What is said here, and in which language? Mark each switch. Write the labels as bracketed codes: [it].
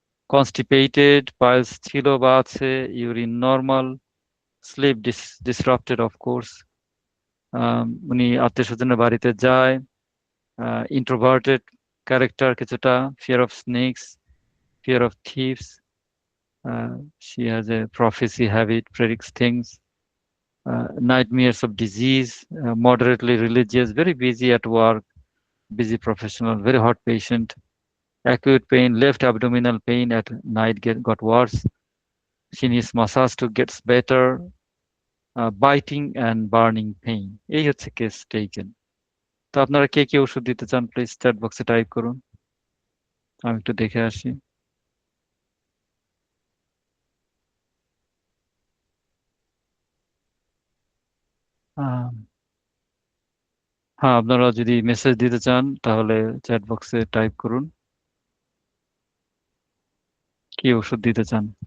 [bn] Constipated, piles ছিল বা আছে, urine normal, slip disrupted of course. উনি আত্মীয় স্বজনের বাড়িতে যায়। ইন্ট্রোভার্টেড ক্যারেক্টার কিছুটা, fear of snake's, fear of thieves. [en] She has a prophecy habit, predicts things. Nightmares of disease, moderately religious, very busy at work, busy professional, very hot patient. Acute pain, left abdominal pain at night got worse. She needs massage to get better. Biting and burning pain. [bn] এই হচ্ছে case taken. তো আপনারা কে কে ওষুধ দিতে চান please chat বক্সে type করুন, আমি একটু দেখে আসি। আহ, হ্যাঁ, আপনারা যদি মেসেজ দিতে চান তাহলে চ্যাট বক্সে টাইপ করুন কি ওষুধ দিতে চান।